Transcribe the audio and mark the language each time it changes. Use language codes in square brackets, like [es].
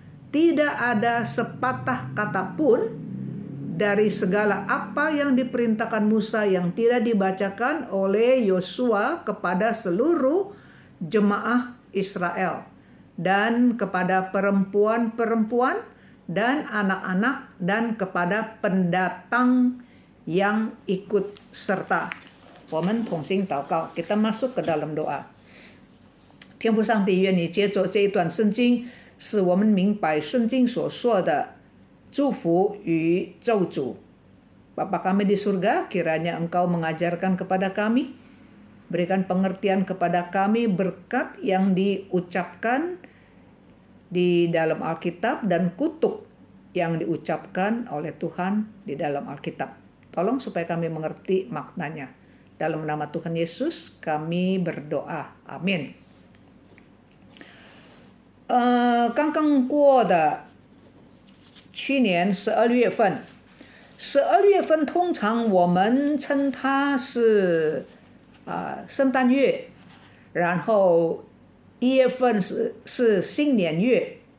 [id] Tidak ada sepatah kata pun dari segala apa yang diperintahkan Musa yang tidak dibacakan oleh Yosua kepada seluruh jemaah Israel dan kepada perempuan-perempuan dan anak-anak dan kepada pendatang yang ikut serta. [zh] 我们同心祷告， [id] kita masuk ke dalam doa. [zh] 天父上帝，愿你接着这一段圣经，使我们明白圣经所说的祝福与咒诅。 [id] Bapa kami di surga, kiranya Engkau mengajarkan kepada kami, berikan pengertian kepada kami berkat yang diucapkan di dalam Alkitab dan kutuk yang diucapkan oleh Tuhan di dalam Alkitab. Tolong supaya kami mengerti maknanya. Dalam nama Tuhan Yesus kami berdoa. Amin. [zh] 刚刚过的去年12月份，12月份通常我们称它是圣诞月，然后1月份是新年月。